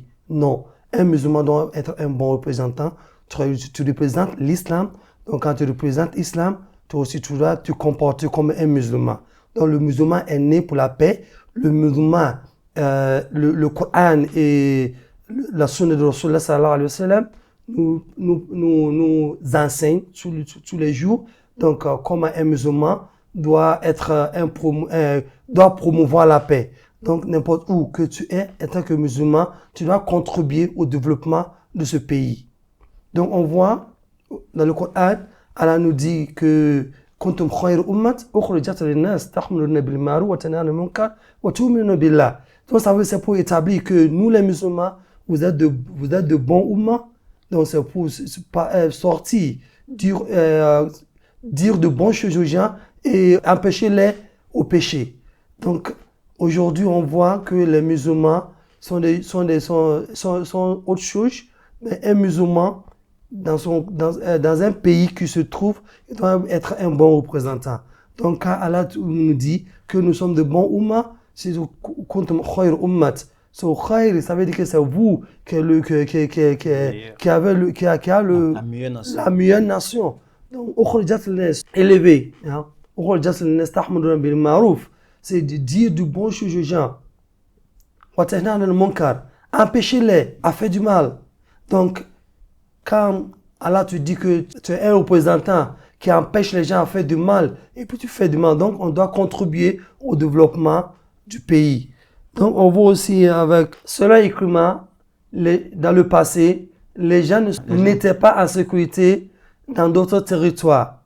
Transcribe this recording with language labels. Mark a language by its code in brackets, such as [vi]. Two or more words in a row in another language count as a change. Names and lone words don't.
[fr] Non, un musulman doit être un bon représentant. Tu représentes l'islam, donc quand tu représentes l'islam, toi aussi tu dois te comporter comme un musulman. Donc le musulman est né pour la paix. Le musulman, le Coran et la sunna de Rasulullah [ar] صلى الله عليه وسلم [fr] nous enseigne tous les jours. Donc, comment un musulman doit doit promouvoir la paix. Donc, n'importe où que tu es, en tant que musulman, tu dois contribuer au développement de ce pays. Donc, on voit dans le Coran, Allah nous dit que [ar] كنتم خير أمة أخرجت للناس تأمرون بالمعروف وتنهون عن المنكر وتؤمنون بالله. [fr] Donc, ça veut c'est pour établir que nous les musulmans, vous êtes de bons ummas. Donc, c'est pour sortir, dire de bonnes choses aux gens et empêcher-les au péché. Donc, aujourd'hui, on voit que les musulmans sont autre chose. Mais un musulman, dans un pays qui se trouve, il doit être un bon représentant. Donc, quand Allah nous dit que nous sommes de bons ummas, c'est [ar] كنتم خير أمة. [fr] So, khayr, ça veut dire que c'est vous qui a la meilleure nation. Donc, [ar] أخرجت للناس, élevé. أخرجت للناس تأمرون بالمعروف, [fr] c'est de dire du bon chose aux gens. [ar] وتنهون عن المنكر, [fr] empêchez-les à faire du mal. Donc, quand Allah te dit que tu es un représentant qui empêche les gens à faire du mal, et puis tu fais du mal, donc on doit contribuer au développement du pays. Donc, on voit aussi avec cela écriment, dans le passé, les gens n'étaient pas en sécurité dans d'autres territoires.